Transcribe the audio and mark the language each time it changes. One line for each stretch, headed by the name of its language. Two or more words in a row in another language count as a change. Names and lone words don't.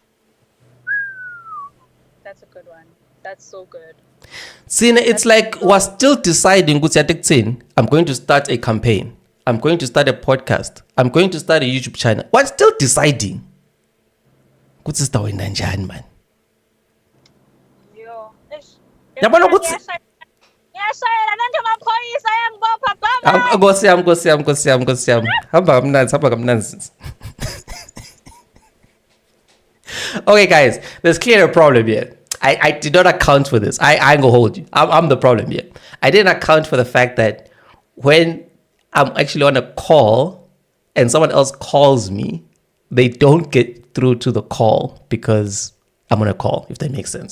English: That's a good one. That's so good. See, it's like we're still deciding, I'm going to start a campaign. I'm going to start a podcast. I'm going to start a YouTube channel. We're still deciding. Man.
Zulu: Yabona ukuthi Nkosi yami. Hamba kamnanzi.
English: Okay, guys, there's clearly a problem here. I did not account for this. I ain't gonna hold you. I'm the problem here. I didn't account for the fact that when I'm actually on a call and someone else calls me, they don't get through to the call because I'm on a call, if that makes sense.